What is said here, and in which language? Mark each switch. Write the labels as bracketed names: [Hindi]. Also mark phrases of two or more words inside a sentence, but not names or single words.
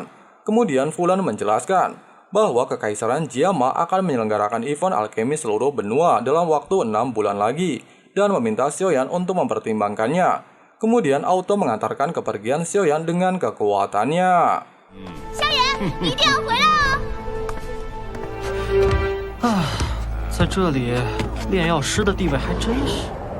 [Indonesian] Kemudian Fulan menjelaskan bahwa Kekaisaran Jiama akan menyelenggarakan event alkemi seluruh benua dalam waktu 6 bulan lagi dan meminta Xiaoyan untuk mempertimbangkannya. Kemudian Aotao mengantarkan kepergian Xiaoyan dengan kekuatannya. [Chinese] Xiaoyan, 你一定要回来哦！在这里炼药师的地位还真是。